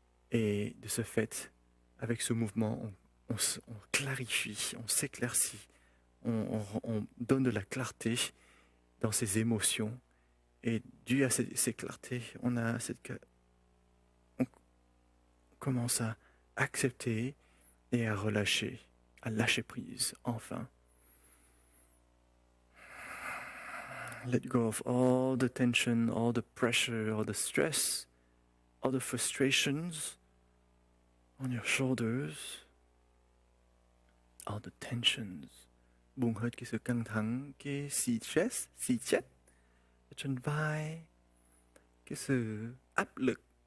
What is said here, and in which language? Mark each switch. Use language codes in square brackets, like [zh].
[fr] Et de ce fait, avec ce mouvement, on clarifie, on s'éclaircit, on donne de la clarté dans ces émotions. Et dû à ces clartés, on commence à accepter et à relâcher, à lâcher prise, enfin. [en] Let go of all the tension, all the pressure, all the stress, all the frustrations on your shoulders, all the tensions. [vi] Buông hết cái sự căng thẳng, cái stress, chết ở trên vai, cái sự áp lực.